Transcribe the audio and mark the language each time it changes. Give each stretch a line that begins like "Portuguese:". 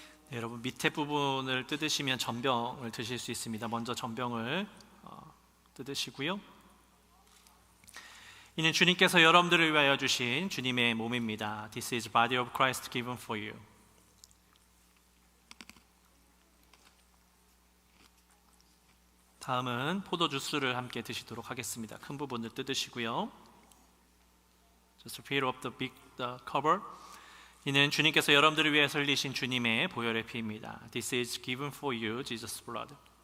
Korean: 네, 여러분 밑에 부분을 뜯으시면 전병을 드실 수 있습니다. 먼저 전병을 뜯으시고요. 이는 주님께서 여러분들을 위하여 주신 주님의 몸입니다.
English: This is body of Christ given for you.
Korean: 다음은 포도 주스를 함께 드시도록 하겠습니다. 큰 부분을 뜯으시고요.
English: Just peel off the big cover.
Korean: 이는 주님께서 여러분들을 위해 흘리신 주님의 보혈의 피입니다.
English: This is given for you, Jesus' blood.